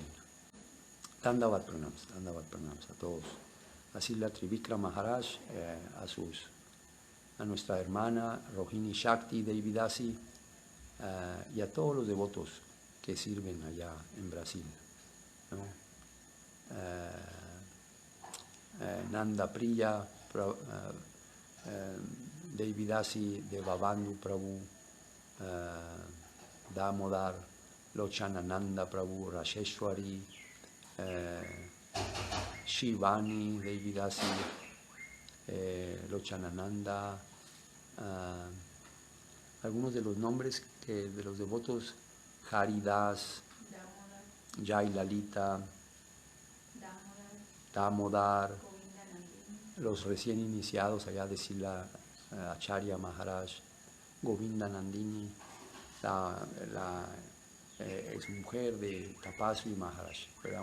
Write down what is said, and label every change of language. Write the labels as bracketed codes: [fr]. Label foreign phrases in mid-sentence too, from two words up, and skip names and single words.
[sa] Dandavat pranams [es] a todos. A Srila Trivikram Maharaj, a nuestra hermana Rohini Shakti Devidasi y a todos los devotos que sirven allá en Brasil, ¿no? Nanda Priya Devidasi Devabandhu Prabhu, Damodar Lochanananda Prabhu Rasheshwari, Shivani Devidasi Lochanananda, algunos de los nombres de los devotos: Haridas, Jai Lalita, Damodar, los recién iniciados allá de Srila Acharya Maharaj, Govinda Nandini, la exmujer de Tapasvi Maharaj, ¿verdad?